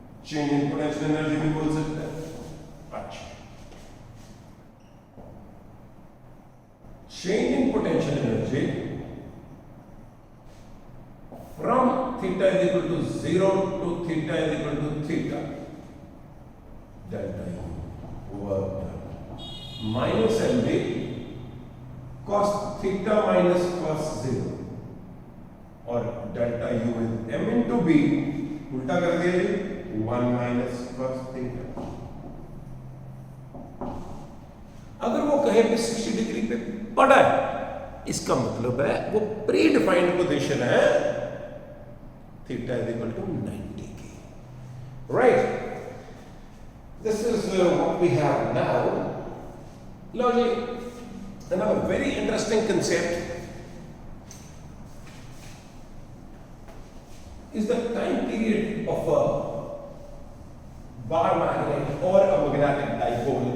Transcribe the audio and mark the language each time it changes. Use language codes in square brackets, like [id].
[hi] Change in potential energy भी बोल सकते हैं. [en] अच्छा, change in potential energy from theta is equal to 0 to theta is equal to theta delta u work done minus mv cos theta minus cos 0, और delta u is m into b. [hi] उल्टा कर दिया जी, [en] 1 minus cos theta. [hi] अगर वो कहीं पे 60 degree पे पड़ा है, इसका मतलब है वो प्री डिफाइंड पोजीशन है थीटा इज इक्वल टू 90 की. [en] Right, this is what we have now. लो जी, another very interesting concept is the time period of a bar magnet or a magnetic dipole.